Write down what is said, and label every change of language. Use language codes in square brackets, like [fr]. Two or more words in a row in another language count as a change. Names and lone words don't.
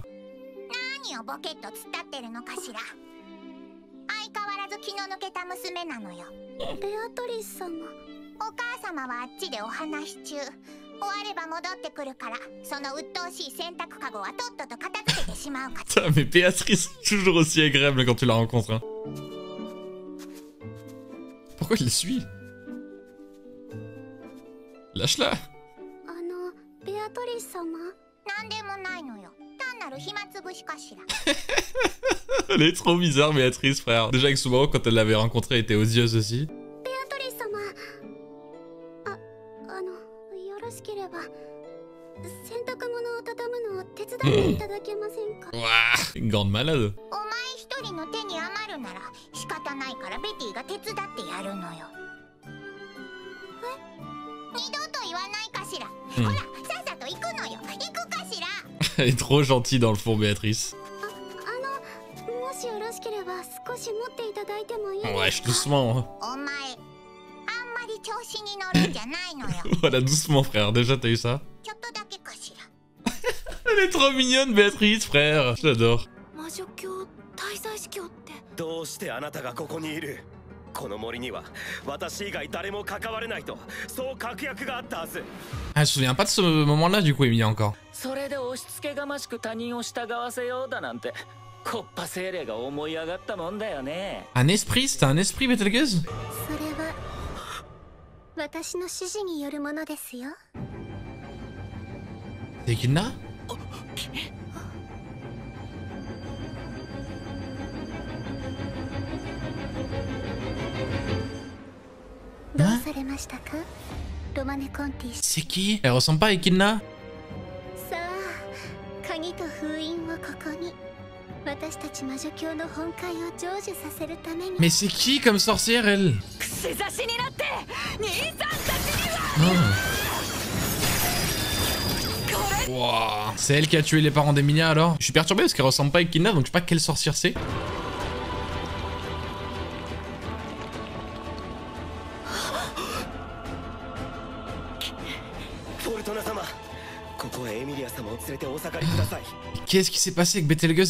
[ja] 何をボケっと突っ立ってるのかしら。相変わらず気の抜けた娘なのよ。ベアトリス様。お母様はあっちでお話し中。終われば戻ってくるから、その鬱陶しい洗濯かごはとっとと片付けてしまうか。 [fr] Putain, mais Béatrice, toujours aussi agréable quand tu la rencontres. Hein. Pourquoi il les suit? Lâche-la. [ja] ベアトリス様。なんでもないのよ。単なる暇つぶしかしら。 [fr] Elle est trop bizarre, Béatrice, frère. Déjà avec Subaru, quand elle l'avait rencontrée, elle était odieuse aussi. [ja] ベアトリス様。よろしければ洗濯物を畳むのを手伝っていただけませんか。 [fr] Ouah, une grande malade. [ja] お前一人の手に余るなら仕方ないからベティが手伝ってやるのよ。二度と言わないかしら。ほら、さっさと行くのよ。行くかしら。 [fr] Elle est trop gentille dans le fond, Béatrice. [ja] もしよろしければ少し持っていただいてもいいですか。 [fr] Wesh, doucement. [ja] お前、あんまり調子に乗るんじゃないのよ。 [fr] Voilà, doucement, frère. Déjà, t'as eu ça? [ja] ちょっとだけかしら。 [fr] Elle est trop mignonne, Béatrice, frère. Je l'adore. [ja] 魔女教滞在司教って。どうしてあなたがここにいる？この森には私以外誰も関われないと、そう確約があったはず。 [fr] Ah, elle se souvient pas de ce moment-là, du coup, Emilia, encore. [ja] それで押し付けがましく他人を従わせようだなんて、コッパ精霊が思い上がったもんだよね。 [fr] Un esprit? C'était un esprit, Betelgeuse? [ja] それは私の指示によるものですよ。 [fr] C'est Echidna? [ja] どうされましたか、ロマネ・コンティ。 [fr] C'est qui? Elle ressemble pas à Echidna? [ja] さあ、鍵と封印をここに。私たち魔女教の本会を成就させるために。 [fr] Mais c'est qui comme sorcière, elle? [ja] 串刺しになって兄さんたちには。 [fr] Wow. C'est elle qui a tué les parents d'Emilia alors? Je suis perturbé parce qu'elle ressemble pas à Echidna, donc je sais pas quelle sorcière c'est. Qu'est-ce qui s'est passé avec Betelgeuse?